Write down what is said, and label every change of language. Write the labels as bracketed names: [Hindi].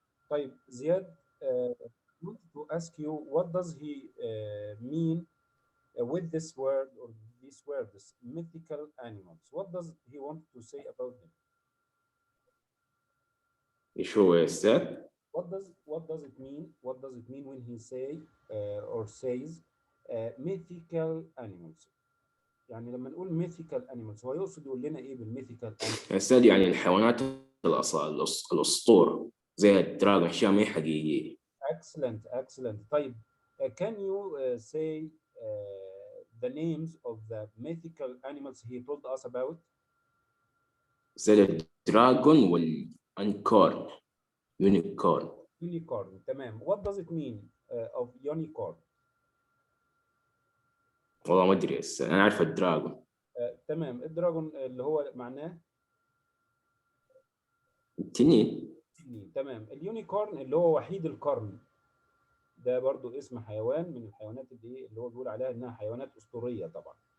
[English] طيب زياد, I want to ask you, what does he mean with this word or these words, mythical animals? What does he want to say about them? Sure, is that? What does it mean? What does it mean when he say or says mythical animals? [Arabic] يعني لما نقول mythical animals هو يقصد يقول لنا ايه بالميثيكال animals؟ أستاذ يعني الحيوانات الأسطورة زي الدراجون، أشياء ما هي حقيقية. [English] Excellent. طيب can you say the names of the mythical animals he told us about? [Arabic] زي الدراجون والأنكورن. Unicorn. تمام. [English] What does it mean of unicorn? [Arabic] والله ما أدري، أنا أعرف الدراجون. تمام. الدراجون اللي هو معناه تنين. تمام. اليونيكورن اللي هو وحيد القرن، ده برضو اسم حيوان من الحيوانات اللي هو بيقول عليها انها حيوانات اسطوريه طبعا.